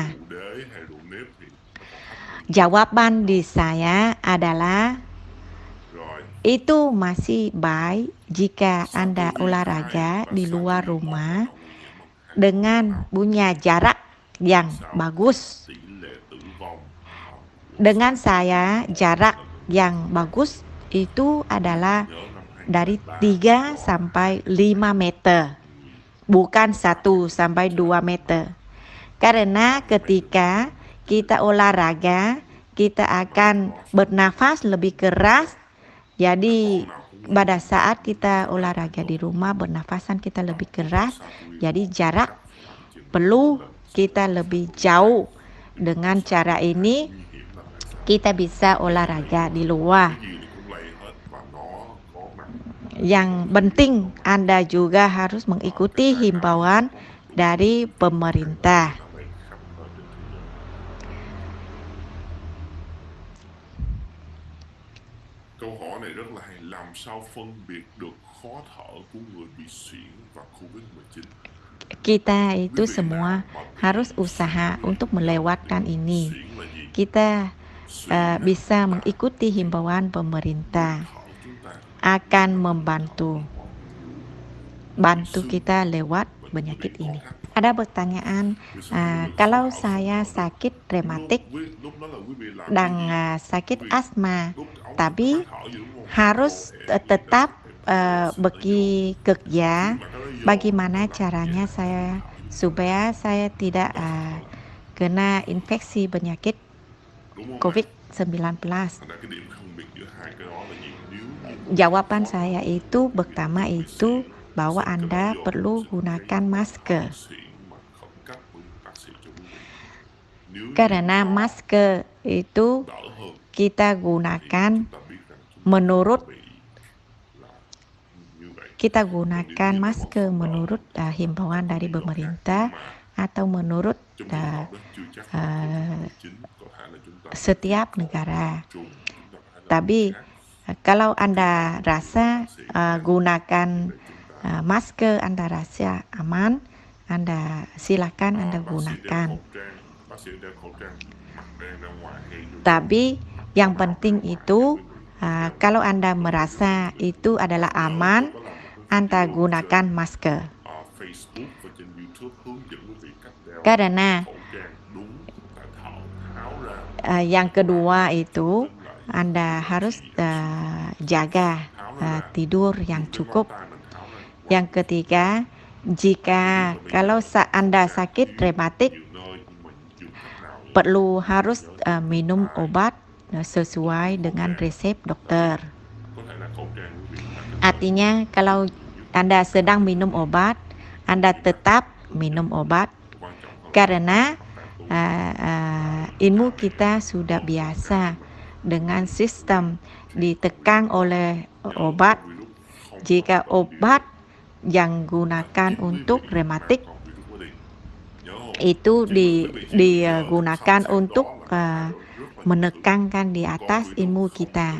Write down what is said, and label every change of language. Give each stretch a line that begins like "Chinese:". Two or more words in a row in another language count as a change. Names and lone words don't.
Indonesian: Jawaban di saya adalah Itu masih baik jika Anda olahraga di luar rumah dengan punya jarak yang bagus.
Vietnamese: tỷ lệ tử vong
Indonesian: Dengan saya, jarak yang bagus itu adalah
Vietnamese: nhớ năm
Indonesian: dari 2013 3 sampai 5 meter, bukan 1 sampai 2 meter. Karena ketika kita olahraga, kita akan bernafas lebih keras. Jadi pada saat kita olahraga di rumah, bernafasan kita lebih keras. Jadi jarak perlu kita lebih jauh. Dengan cara ini kita bisa olahraga di luar.
Vietnamese: cái gì thì cũng lây hết và nó có mặt
Indonesian: Yang penting Anda juga harus mengikuti himbauan dari pemerintah.
Vietnamese: nó lây khắp nơi trên thế giới. Câu hỏi này rất là hay, làm sao phân biệt được khó thở của người bị suyễn và Covid-19?
Indonesian: Kita itu semua harus usaha untuk melewatkan ini.
Vietnamese: Suyễn là gì?
Indonesian: Kita
Vietnamese: Suyễn
Indonesian: bisa mengikuti himbauan pemerintah
Vietnamese: thở chúng ta
Indonesian: akan bantu kita lewat penyakit ini. Ada pertanyaan, kalau saya sakit rematik
Vietnamese: lúc đó là quý vị làm
Indonesian: dan sakit asma, tapi harus tetap pergi kerja, bagaimana caranya saya supaya saya tidak kena infeksi penyakit
Vietnamese: đúng không?
Indonesian: COVID-19?
Vietnamese: Thành ra cái điểm phân biệt giữa hai cái đó là gì? Nếu như
Indonesian: Jawaban saya itu pertama itu bahwa Anda perlu gunakan masker.
Vietnamese: suyễn mà khẩn cấp của bác sĩ cho quý vị. Nếu như
Indonesian: Karena
Vietnamese: họ
Indonesian: masker itu
Vietnamese: đỡ hơn
Indonesian: kita
Vietnamese: thì
Indonesian: gunakan
Vietnamese: chúng ta biết rằng chúng ta
Indonesian: menurut
Vietnamese: bị là như vậy.
Indonesian: kita gunakan masker menurut himbauan dari pemerintah atau menurut
Vietnamese: Trong trường hợp đó chưa chắc là Covid-19, có thể là chúng ta
Indonesian: setiap negara.
Vietnamese: chung, chúng ta phải làm
Indonesian: Tapi
Vietnamese: khác.
Indonesian: kalau Anda rasa gunakan masker, Anda rasa aman, Anda silakan Anda gunakan.
Vietnamese: Bác sĩ đeo khẩu trang mặt đen ra ngoài hay vô
Indonesian: Tapi yang penting itu kalau Anda merasa itu adalah aman, Anda gunakan masker.
Vietnamese: Facebook và trên YouTube hướng dẫn quý vị cách đeo
Indonesian: Karena
Vietnamese: khẩu trang đúng và tháo ra
Indonesian: yang kedua itu Anda harus jaga tidur yang cukup.
Vietnamese: tay mình tháo ra
Indonesian: Yang ketiga, jika kalau Anda sakit rematik,
Vietnamese: nhiều nơi nhưng mà dùng cách nào
Indonesian: perlu harus minum obat sesuai dengan resep dokter.
Vietnamese: có thể là khẩu trang quý vị phải
Indonesian: Artinya kalau Anda sedang minum obat, Anda tetap minum obat
Vietnamese: quan trọng hơn
Indonesian: karena ilmu kita sudah biasa dengan sistem ditekan oleh obat. Jika obat yang gunakan untuk rematik itu digunakan untuk menekankan di atas ilmu kita.